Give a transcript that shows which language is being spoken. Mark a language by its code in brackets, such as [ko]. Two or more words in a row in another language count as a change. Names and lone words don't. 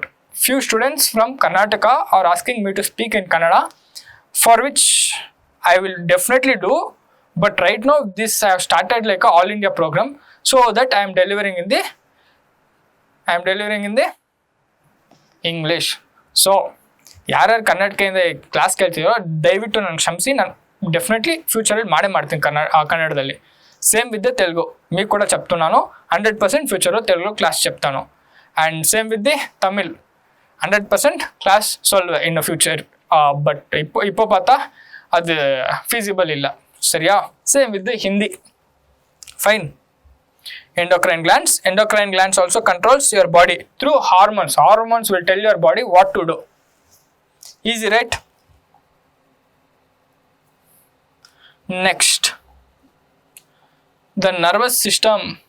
[en] Few students from Karnataka are asking me to speak in Kannada, for which I will definitely do. But right now, this I have started like a all India program, so that I am delivering in the English. So, [kn] ಯಾರ್ಯಾರು ಕನ್ನಡಕೆಯಿಂದ ಕ್ಲಾಸ್ ಕೇಳ್ತೀರೋ ದಯವಿಟ್ಟು ನಾನು ಕ್ಷಮಿಸಿ, ನಾನು ಡೆಫಿನೆಟ್ಲಿ ಫ್ಯೂಚರಲ್ಲಿ ಮಾಡ್ತೀನಿ కన్నడದಲ್ಲಿ. [en] same with the Telugu [te] మీకు కూడా చెప్తున్నాను. 100% ఫ్యూచర్లో తెలుగులో క్లాస్ చెప్తాను. [en] and same with the Tamil 100% class சொல்வேன் in future. [ta] ಬಟ್ இப்போ பார்த்தா அது feasible ಇಲ್ಲ, சரியா? [en] same with the Hindi. fine. Endocrine glands also controls your body through hormones. Hormones will tell your body what to do. Easy, right? Next, the nervous system.